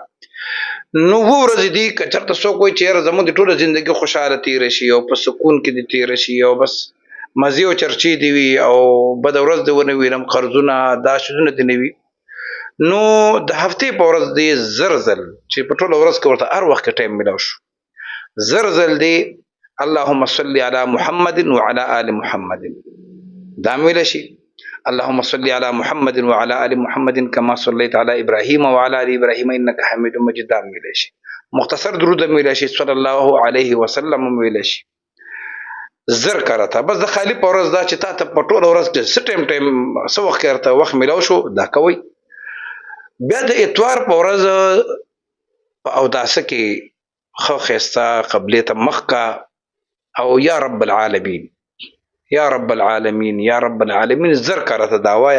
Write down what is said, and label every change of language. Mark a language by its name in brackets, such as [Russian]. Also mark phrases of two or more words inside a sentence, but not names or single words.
[Pashto] نو 7 ورځې دي، که چېرته څوک وایي چې یاره زموږ د ټوله زندګي خوشحاله تېره شي او په سکون کې دې تېره شي او بس مزې او چرچې دې وي او بده ورځ دې ونه وینم، قرضونه دا شیزونه دې نه وي، نو د هفتې په ورځ دې زر ځل چې په ټوله ورځ کې ورته هر وخت کې ټایم میلاو شو، زر ځل دې [Arabic] اللهم صل علی محمد وعلى آل محمد [Pashto] دا ویلی شي. [Arabic] اللهم صل على محمد وعلى آل محمد كما صليت على إبراهيم وعلى آل إبراهيم إنك حميد مجيد [Pashto] دا ویلی شي. مختصر درود ویلی شي [Arabic] صلی الله علیه وسلم [Pashto] ویلی شي. زر کرته بس د خالی په ورځ دا چې تا ته په ټوله ورځ کې څه ټایم څه وخت کې ورته وخت میلاو شو دا کوئ. بیا د اتوار په ورځ په اوداسه کې ښه ښایسته قبلې ته مخ کا او [Arabic] یا رب العالمین یا رب العالمین یا رب العالمین [Pashto] زر کرته دا وایه.